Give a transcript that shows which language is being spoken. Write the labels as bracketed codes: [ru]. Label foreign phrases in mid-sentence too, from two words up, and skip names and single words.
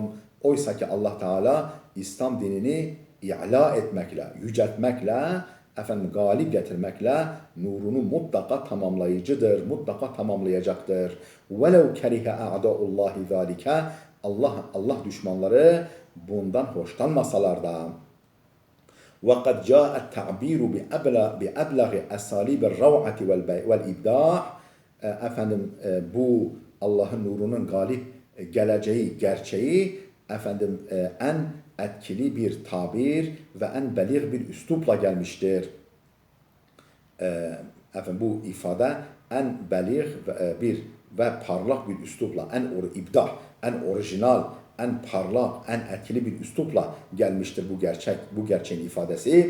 [tr] Oysa ki Allah Teala İslam dinini i'la etmekle, yüceltmekle, efendim galip getirmekle nurunu mutlaka tamamlayıcıdır, mutlaka tamamlayacaktır. [ar] ولو كره أعداء الله ذلك, [tr] Allah düşmanları bundan hoşlanmasalar da. [ar] وَقَدْ جَاءَ التَّعْبِيرُ بِأَبْلَغِ أَسَالِيبِ الرَّوْعَةِ وَالْإِبْدَاعِ. [tr] Efendim bu Allah'ın nurunun galip geleceği gerçeği efendim en etkili bir tabir ve en belir bir üslupla gelmiştir. Efendim bu ifade en belir bir ve parlak bir üslupla, en orijinal, en parlak, en etkili bir üslupla gelmiştir bu gerçeğin ifadesi.